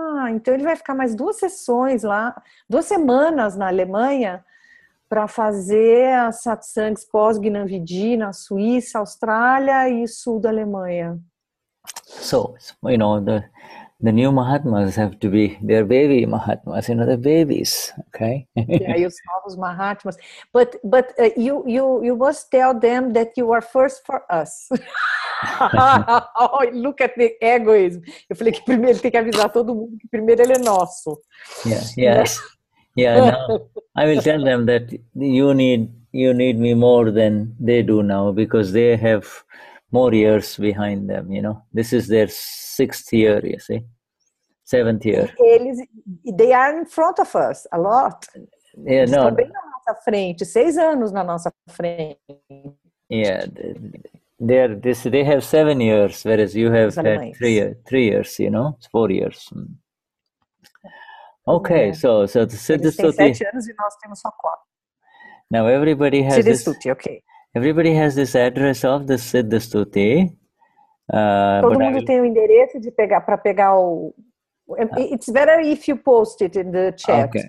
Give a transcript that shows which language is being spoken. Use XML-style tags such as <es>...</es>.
<pt>Então ele vai ficar mais 2 sessões lá, 2 semanas na Alemanha, para fazer as satsangs pós-Gnani na Suíça, Austrália e sul da Alemanha.</pt> <en>So, the new Mahatmas have to be their baby Mahatmas, they're babies, okay?</en> <pt>E aí os novos Mahatmas.</pt> <en>But you must tell them that you are first for us. Oh, look at the egoism.</en> <pt>Eu falei que primeiro tem que avisar todo mundo que primeiro ele é nosso.</pt> <en>Yes. Now I will tell them that you need me more than they do now, because they have more years behind them, This is their 6th year, you see. 7th year. They are in front of us a lot. Yeah,</en> <pt>estão bem na nossa frente, 6 anos na nossa frente.</pt> <en>Yeah, they have 7 years, whereas you have had 3 years, 4 years. Okay, so the Siddha Stuti.</en> <pt>Eles têm 7 anos e nós temos só 4.</pt> <en>Now everybody has Siddha this. Stuti, okay. Everybody has this address of the Siddha Stuti.</en> <pt>Todo mundo tem o endereço para pegar o.</pt> <en>It's better if you post it in the chat.</en>